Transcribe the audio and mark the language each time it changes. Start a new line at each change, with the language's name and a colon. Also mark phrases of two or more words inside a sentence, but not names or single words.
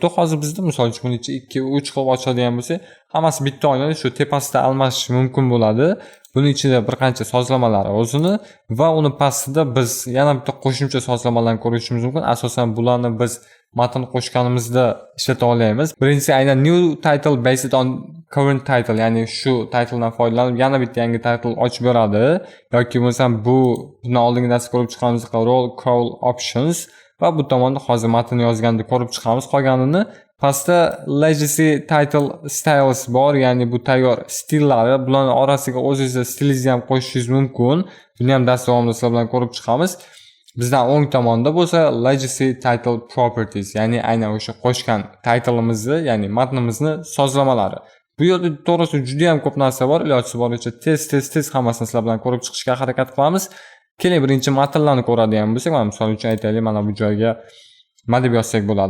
Uzbek: Hozir bizda misol uchun buni 2-3 qilib ochadigan bo'lsak, hammasi bitta oynada shu tepasida almashish mumkin bo'ladi. Buning ichida bir qancha sozlamalari o'zini va uni pastida biz yana bitta qo'shimcha sozlamalarni ko'rishimiz mumkin. Asosan bularni biz matn qo'shganimizda ishlata olamiz. Birinchisi aynan
English: new title based on current title,
Uzbek: ya'ni shu titledan foydalanib yana bitta yangi title ochib beradi. Yoki bo'lmasam bundan oldingi darsda ko'rib chiqqanimizdek
English: roll call options
Uzbek: va bu tomonda hozir matn yozganda ko'rib chiqamiz. Qolganini pastda
English: legacy title styles
Uzbek: bor, ya'ni bu tayyor stillari. Bularning orasiga o'zingizga stilni ham qo'shishingiz mumkin. Buni ham dars davomida sizlar bilan ko'rib chiqamiz. Bizdan o'ng tomonda bo'lsa
English: legacy title properties,
Uzbek: ya'ni aynan o'sha qo'shgan title'imizni, ya'ni matnimizni sozlamalari. Bu yerda to'g'risi juda ham ko'p narsa bor. Iloji boricha tez hammasini sizlar bilan ko'rib chiqishga harakat qilamiz. Keling birinchi matnlarni ko'radigan bo'lsak, mana misol uchun aytaylik, mana bu joyga nima deb yozsak bo'ladi.